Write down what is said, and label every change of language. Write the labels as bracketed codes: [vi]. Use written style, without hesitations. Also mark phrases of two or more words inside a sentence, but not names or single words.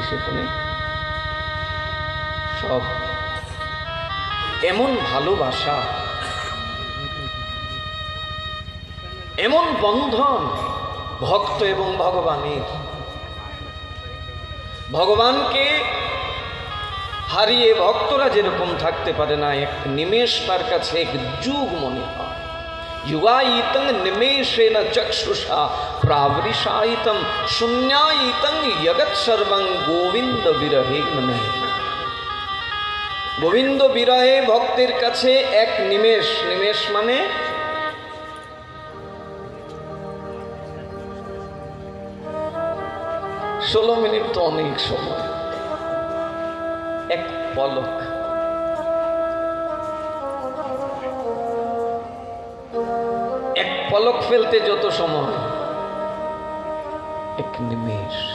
[bn] সেখানে সব এমন ভালোবাসা, এমন বন্ধন ভক্ত এবং ভগবানের। ভগবানকে হারিয়ে ভক্তরা যেরকম থাকতে পারে না, এক নিমেষ তার কাছে এক যুগ মনে হয়। [sa] युगायितं निमेषेण चक्षुषा प्रावृषायितं शून्यायितं जगत् सर्वं गोविंद विरहे नमः। गोविंद विरहे [bn] ভক্তের কাছে এক নিমেষ, নিমেষ মানে ষোলো মিনিট তো অনেক সময়, এক পলক। এক পলক ফেলতে যত সময়, এক নিমেষ।